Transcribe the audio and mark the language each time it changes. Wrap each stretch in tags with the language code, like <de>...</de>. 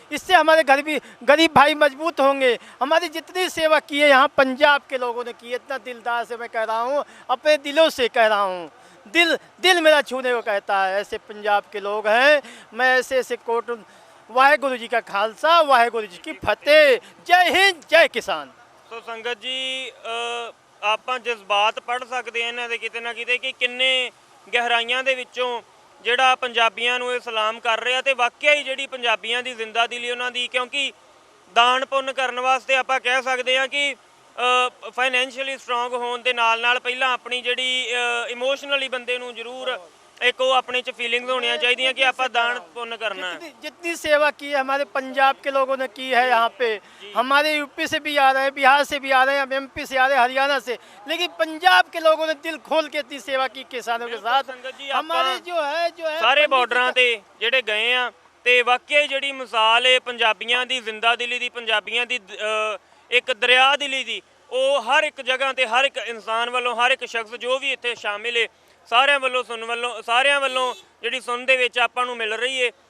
<hi>इससे हमारे गरीब भाई मजबूत होंगे। हमारी जितनी सेवा की है यहाँ पंजाब के लोगों ने की है, इतना दिलदार से मैं कह रहा हूँ, अपने दिलों से कह रहा हूँ, दिल मेरा छूने को कहता है। ऐसे पंजाब के लोग हैं। मैं ऐसे कोट, वाहेगुरु जी का खालसा, वाहेगुरु जी की फतेह। जय हिंद, जय किसान। तो संगत जी,</hi> <pa>ਆਪਾਂ ਜਜ਼ਬਾਤ ਪੜ੍ਹ ਸਕਦੇ ਹਾਂ ਇਹਨਾਂ ਦੇ ਕਿਤੇ ਨਾ ਕਿਤੇ ਕਿ ਕਿੰਨੇ ਗਹਿਰਾਈਆਂ ਦੇ ਵਿੱਚੋਂ ਜਿਹੜਾ ਪੰਜਾਬੀਆਂ ਨੂੰ ਇਹ ਸਲਾਮ ਕਰ ਰਿਹਾ, ਤੇ ਵਾਕਿਆ ਹੀ ਜਿਹੜੀ ਪੰਜਾਬੀਆਂ ਦੀ ਜ਼ਿੰਦਾ ਦਿਲੀ ਉਹਨਾਂ ਦੀ, ਕਿਉਂਕਿ ਦਾਨ ਪੁੰਨ ਕਰਨ ਵਾਸਤੇ ਆਪਾਂ ਕਹਿ ਸਕਦੇ ਹਾਂ ਕਿ ਫਾਈਨੈਂਸ਼ੀਅਲੀ ਸਟਰੋਂਗ ਹੋਣ ਦੇ ਨਾਲ ਪਹਿਲਾਂ ਆਪਣੀ ਜਿਹੜੀ ਇਮੋਸ਼ਨਲੀ ਬੰਦੇ ਨੂੰ ਜ਼ਰੂਰ</pa> <hi>एक वो अपने च फीलिंग्स होनी चाहिए कि आप दान पुण्य करना है। जितनी सेवा की है हमारे पंजाब के लोगों ने की है यहाँ पे, हमारे यूपी से भी आ रहे हैं, बिहार से भी आ रहे हैं, एमपी से आ रहे हैं, हरियाणा से, लेकिन पंजाब के लोगों ने दिल खोल के इतनी सेवा की किसानों के साथ। हमारे जो है</hi> <pa>सारे बॉर्डर ते ਜਿਹੜੇ ਗਏ ਆ ਤੇ ਵਾਕਿਆ ਜਿਹੜੀ ਮਿਸਾਲ ਹੈ ਪੰਜਾਬੀਆਂ ਦੀ ਜ਼ਿੰਦਾ ਦਿਲੀ ਦੀ, ਪੰਜਾਬੀਆਂ ਦੀ ਇੱਕ ਦਰਿਆ ਦਿਲੀ ਦੀ, ਉਹ ਹਰ ਇੱਕ ਜਗ੍ਹਾ ਤੇ ਹਰ ਇੱਕ ਇਨਸਾਨ ਵੱਲੋਂ, ਹਰ ਇੱਕ ਸ਼ਖਸ ਜੋ ਵੀ ਇੱਥੇ ਸ਼ਾਮਿਲ ਹੈ, ਸਾਰਿਆਂ ਵੱਲੋਂ ਜਿਹੜੀ ਸੁਣ ਦੇ ਵਿੱਚ ਆਪਾਂ ਨੂੰ ਮਿਲ ਰਹੀ ਹੈ।</pa>